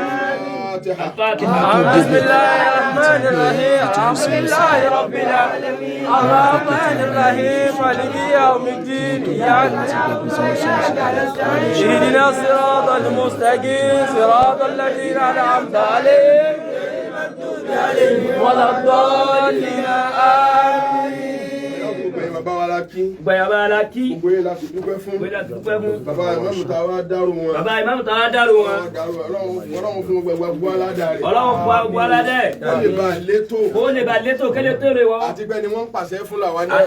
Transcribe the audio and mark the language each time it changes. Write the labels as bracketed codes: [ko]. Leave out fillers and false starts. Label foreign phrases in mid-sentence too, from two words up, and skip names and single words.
[ar] بسم الله الرحمن الرحيم الحمد لله رب العالمين الرحمن الرحيم مالك يوم الدين إياك اهدنا الصراط المستقيم صراط الذين أنعمت عليهم ولا الضالين آمين. [yo] Bàbá wa la kí. Bàbá wa la kí. Gbogbo yẹn la fi dúpẹ́ fún. Bàbá ìmáàmù tá a wá dárò wọn. Bàbá ìmáàmù tá a wá dárò wọn. Ọlọ́run fún gbogbo aládàá rẹ̀. Ọlọ́run fún gbogbo aládàá rẹ̀. Ó lè bá létò. Ó lè bá létò kélé tó rè wọ́n. Àti pé ni wọ́n ń pàṣẹ fún làwọn náà.